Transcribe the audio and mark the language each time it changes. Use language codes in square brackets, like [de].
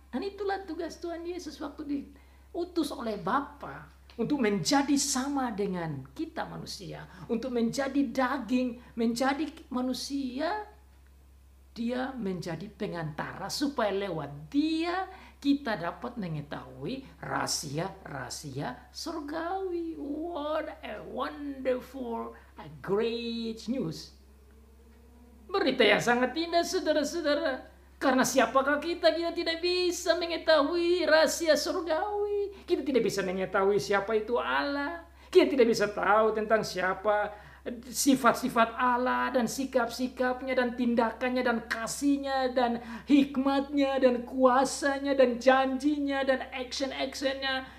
[id] Dan itulah tugas Tuhan Yesus waktu diutus oleh Bapa untuk menjadi sama dengan kita manusia, untuk menjadi daging, menjadi manusia. Dia menjadi pengantara supaya lewat dia kita dapat mengetahui rahasia-rahasia surgawi. [en] What a wonderful, a great news. [id] Berita yang sangat indah, saudara-saudara. Karena siapakah kita? Kita tidak bisa mengetahui rahasia surgawi. Kita tidak bisa mengetahui siapa itu Allah. Kita tidak bisa tahu tentang siapa sifat-sifat Allah dan sikap-sikapnya dan tindakannya dan kasihnya dan hikmatnya dan kuasanya dan janjinya dan action-actionnya.